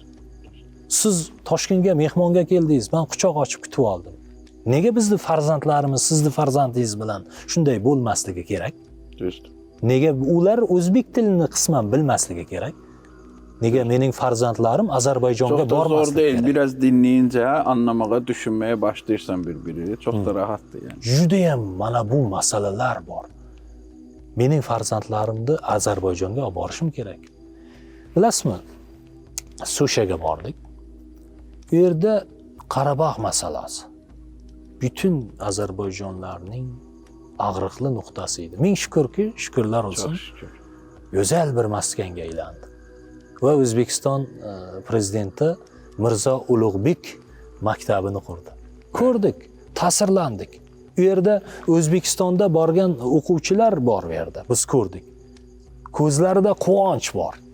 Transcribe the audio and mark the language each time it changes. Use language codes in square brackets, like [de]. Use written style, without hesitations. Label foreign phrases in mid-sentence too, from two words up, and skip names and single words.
[uz] Siz Toshkentga mehmonga keldingiz, men quchoq ochib kutib oldim. Nega bizni farzandlarimiz sizni farzandingiz bilan shunday bo'lmasligi kerak? [az] Düzdür. [uz] Nega ular o'zbek tilini qisman bilmasligi kerak? Nega mening farzandlarim Ozarbayjonga [az] Çok da zor [uz] bormasligi [az] değil. [uz] kerak? [az] Biraz dinleyince anlamaya, düşünmeye başlayırsan birbiri. Çok da rahattır yani. [uz] Judayam mana bu masalalar bor. Mening farzandlarimni Ozarbayjonga olib borishim kerak. Bilasizmi? Sushaga bordik. Bu yerda Qarabog' masalasi bütün Ozarbayjonlarning og'riqli nuqtasi edi. Ming shukrki, shukrlar olsun, [az] Çok şükür. [uz] go'zal bir maskanga aylandi. Va O'zbekiston prezidenti Mirzo Ulug'bek maktabini qurdi. Ko'rdik, ta'sirlandik. U yerda O'zbekistonda borgan o'quvchilar bor bu yerda. Biz ko'rdik. Ko'zlarida quvonch bor.